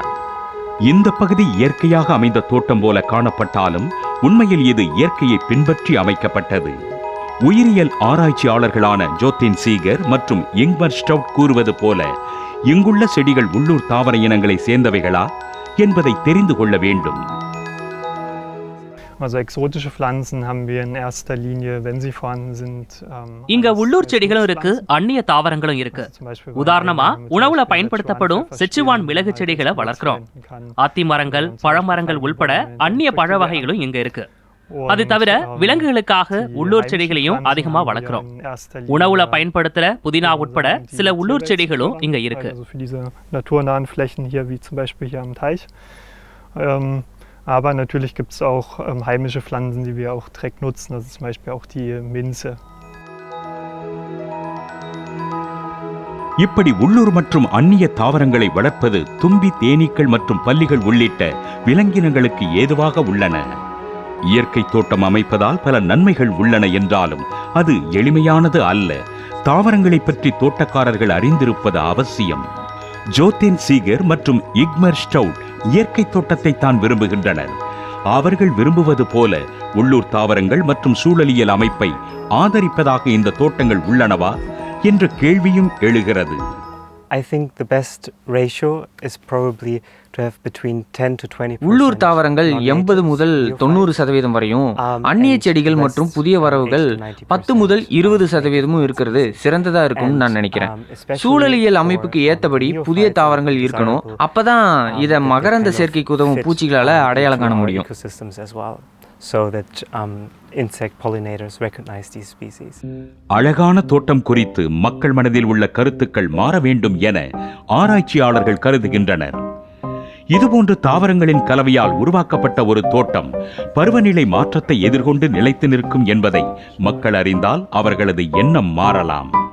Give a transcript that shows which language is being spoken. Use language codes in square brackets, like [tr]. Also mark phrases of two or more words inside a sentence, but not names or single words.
[ta] இந்த பகுதி இயற்கையாக அமைந்த தோட்டம் போல காணப்பட்டாலும் உண்மையில் இது இயற்கையை பின்பற்றி அமைக்கப்பட்டது. உயிரியல் ஆராய்ச்சியாளர்களான ஜோத்தின் சீகர் மற்றும் இங்மர் ஸ்டவுட் கூறுவது போல இங்குள்ள செடிகள் உள்ளூர் தாவர இனங்களை சேர்ந்தவைகளா என்பதை தெரிந்து கொள்ள வேண்டும். [de] Also exotische Pflanzen haben wir in erster Linie, wenn sie vorhanden sind. [ta] இங்க உள்ளூர் செடிகளும் இருக்கு, அந்நிய தாவரங்களும் இருக்கு. உதாரணமா உணவுல பயன்படுத்தப்படும் செச்சுவான் மிளகு செடிகளை வளர்க்கிறோம். ஆத்தி மரங்கள், பழமரங்கள் உள்பட அந்நிய பழ வகைகளும் இங்க இருக்கு. அது தவிர விலங்குகளுக்காக உள்ளூர் செடிகளையும் அதிகமா வளர்க்கிறோம். உணவுல பயன்படுத்துற புதினா உட்பட சில உள்ளூர் செடிகளும் இங்க இருக்கு. [de] Aber natürlich gibt es auch heimische Pflanzen, die wir auch direkt nutzen, also zum Beispiel auch die Minze. [ta] இப்படி உள்ளூர் மற்றும் அந்நிய தாவரங்களை வளர்ப்பது தும்பி, தேனீக்கள் மற்றும் பல்லிகள் உள்ளிட்ட விலங்கினங்களுக்கு ஏதுவாக உள்ளன. இயற்கை தோட்டம் அமைப்பதால் பல நன்மைகள் உள்ளன என்றாலும் அது எளிமையானது அல்ல. தாவரங்களை பற்றி தோட்டக்காரர்கள் அறிந்திருப்பது அவசியம். ஜோத்தின் சீகர் மற்றும் இக்மர் ஸ்டவுட் இயற்கை தோட்டத்தை தான் விரும்புகின்றனர். அவர்கள் விரும்புவது போல உள்ளூர் தாவரங்கள் மற்றும் சூழலியல் அமைப்பை ஆதரிப்பதாக இந்த தோட்டங்கள் உள்ளனவா என்ற கேள்வியும் எழுகிறது. [en] I think the best ratio is probably to have between 10 to 20%. [ta] உள்ளூர் தாவரங்கள் 80 முதல் 90% வரையும், அந்நிய செடிகள் மற்றும் புதிய வரவுகள் 10 முதல் 20% இருக்கிறது சிறந்ததா இருக்கும்னு நான் நினைக்கிறேன். சூழலியல் அமைப்புக்கு ஏத்தபடி புதிய தாவரங்கள் இருக்கணும். அப்பதான் இத மகரந்த சேர்க்கைக்கு உதவும் பூச்சிகளால அடையாளம் காண முடியும். [en] So that insect pollinators recognize these species. [ta] அழகான தோட்டம் குறித்து மக்கள் மனதில் உள்ள கருத்துக்கள் மாற வேண்டும் என ஆராய்ச்சியாளர்கள் கருதுகின்றனர். இதுபோன்று தாவரங்களின் கலவையால் உருவாக்கப்பட்ட ஒரு தோட்டம் பருவநிலை மாற்றத்தை எதிர்கொண்டு நிலைத்து நிற்கும் என்பதை மக்கள் அறிந்தால் அவர்களது எண்ணம் மாறலாம்.